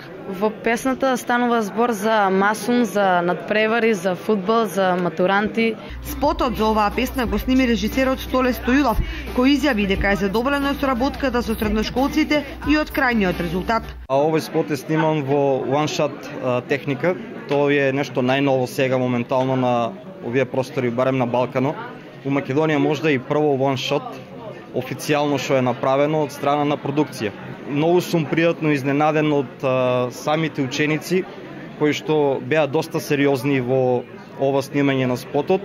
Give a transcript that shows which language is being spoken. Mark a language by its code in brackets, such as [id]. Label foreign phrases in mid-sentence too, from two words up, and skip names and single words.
[mk] Во песната станува збор за масум, за надпревари, за фудбал, за матуранти. Спотот за оваа песна го сними режисерот Столе Стоилов, кој изјави дека е задоволен од соработката со средношколците и од крајниот резултат. Овој спот е сниман во one-shot техника. Тоа е нешто најново сега моментално на овие простори, барем на Балкано. У Македонија можда и прво one-shot официјално што е направено од страна на продукција. Многу сум пријатно изненаден од самите ученици кои што беа доста сериозни во ова снимање на спотот.